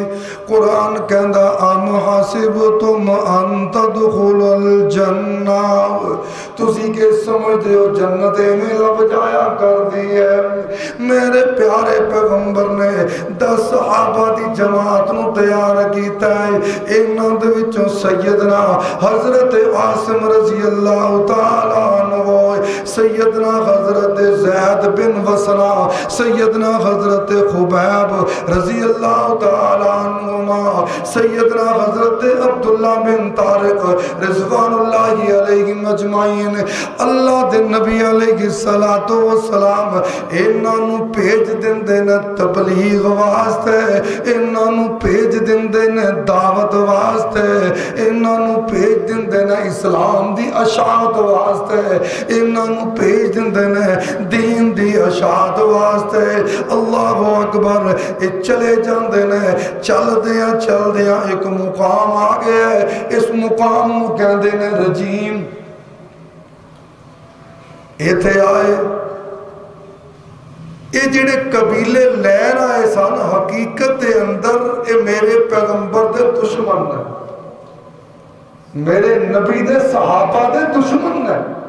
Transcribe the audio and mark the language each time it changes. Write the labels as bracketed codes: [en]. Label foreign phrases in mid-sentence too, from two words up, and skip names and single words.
[pa] قرآن کہندا [ar] ام حسبتم ان تدخلوا الجنہ، [pa] تسی کے سمجھتے ہو جنت میں لب جایا کر دی ہے۔ میرے پیارے پیغمبر نے 10 صحابہ دی جماعت نو تیار کیتا ہے، انہاں دے وچوں سیدنا حضرت عاصم رضی اللہ تعالیٰ عنہ، سیدنا حضرت زید بن وسنا، سیدنا حضرت خبیب رضی اللہ تعالیٰ عنہما، سیدنا حضرت عبداللہ بن طارق رضوان اللہ علیہ مجمعین۔ اللہ دے نبی علیہ السلام انہاں نو بھیج دیندے نے تبلیغ واسطے، انہاں نو بھیج دیندے نے دعوت واسطے، انہاں نو بھیج دیندے نے اسلام دی اشاعت واسطے، انہاں نو بھیج دیندے نے دین دی اشاعت واسطے۔ اللہ اکبر، چلے جاندے نے، چل دیاں ایک مقام آ گیا ہے، اس مقام نو کہندے نے رجیم۔ ایتھے آئے یہ جڑے قبیلے لین آئے سن، حقیقت دے اندر یہ میرے پیغمبر دے دشمن ہیں، میرے نبی دے صحابہ دے دشمن ہیں۔